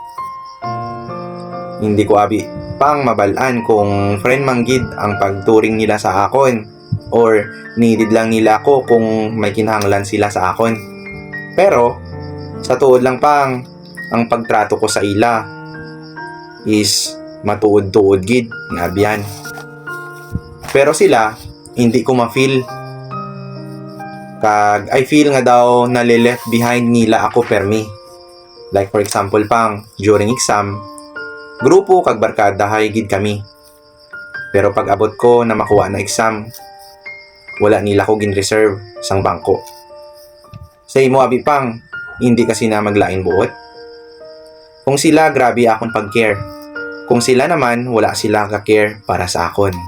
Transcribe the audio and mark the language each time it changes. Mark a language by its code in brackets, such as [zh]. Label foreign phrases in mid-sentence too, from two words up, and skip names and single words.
[hil] Hindi ko abi pang mabalaan kung friend manggid ang pagturing nila sa akon or needed lang nila ako kung may kinahanglan sila sa akon. Pero sa tuod lang pang ang pagtrato ko sa ila is matuod-tuod gid nga abyan. Pero sila hindi ko ma-feel kag [en] I feel [hil] nga daw na left behind nila ako permi. [en] Like for example [hil] pang during exam grupo kag barkada gid kami. Pero pag abot ko na makuha na exam, wala nila ko gin-reserve sang bangko. Sa imo abi pang, hindi kasi na maglain buot. Kung sila grabe akon pag-care. Kung sila naman wala sila ka-care para sa akon.